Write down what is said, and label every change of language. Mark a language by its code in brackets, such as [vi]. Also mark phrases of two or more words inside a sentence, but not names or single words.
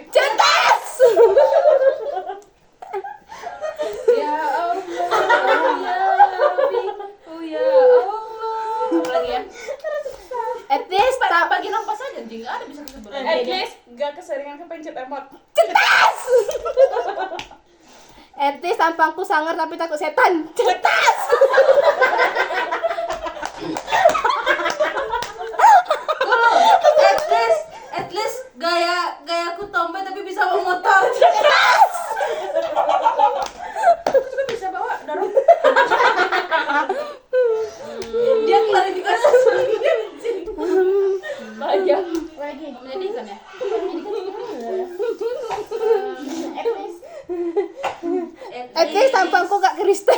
[id] Cetas. Ya Allah, ya Rabbi, oh ya Allah. Apa lagi ya? [en] At least [id] Bagi nafas aja, anjing. Nggak ada bisa kesebelah. [en] At least [id] gak keseringan kepencet emot. cetas. [en] At least [id] tampangku sangar tapi takut setan. Cetas. [en] At least [id] gayaku tomboy tapi bisa bawa motor. Aku juga bisa bawa dorong. Dia klarifikasi dia anjing. Bahagia. Menyedihkan ya? [en] At least [id] tampangku gak Kristen.